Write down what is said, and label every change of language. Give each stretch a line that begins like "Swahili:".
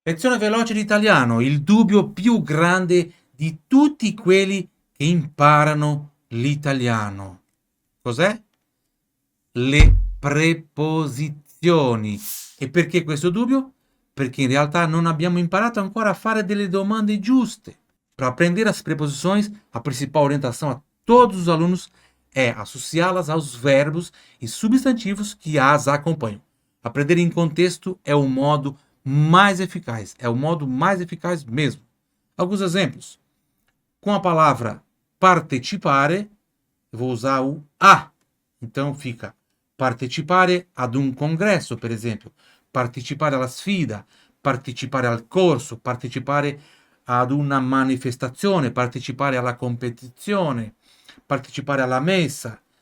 Italian: Lezione veloce di italiano, il dubbio più grande di tutti quelli che imparano l'italiano. Cos'è? Le preposizioni. E perché questo dubbio? Perché in realtà non abbiamo imparato ancora a fare delle domande giuste.
Portuguese: Para aprender as preposições, a principal orientação a todos os alunos é associá-las aos verbos e substantivos que as acompanham. Aprender em contexto é o modo mais eficaz, é o modo mais eficaz mesmo. Alguns exemplos. Com a palavra partecipare, eu vou usar o a. Então fica
Italian: partecipare ad un congresso, per esempio, partecipare alla sfida, partecipare al corso, partecipare ad una manifestazione, partecipare alla competizione, partecipare alla messa.